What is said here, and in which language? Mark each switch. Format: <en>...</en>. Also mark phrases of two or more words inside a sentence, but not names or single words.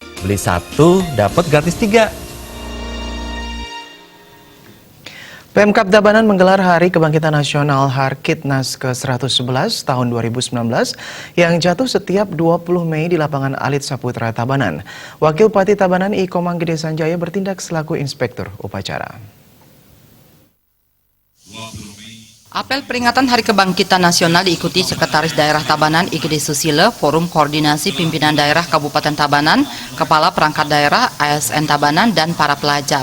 <id>beli satu dapat gratis 3. Pemkab Tabanan menggelar Hari Kebangkitan Nasional Harkitnas ke-111 tahun 2019 yang jatuh setiap 20 Mei di lapangan Alit Saputra Tabanan. Wakil Bupati Tabanan I. Komang Gede Sanjaya bertindak selaku inspektur upacara. Apel peringatan Hari Kebangkitan Nasional diikuti Sekretaris Daerah Tabanan I. Gede Susilo, Forum Koordinasi Pimpinan Daerah Kabupaten Tabanan, Kepala Perangkat Daerah ASN Tabanan, dan para pelajar.</id>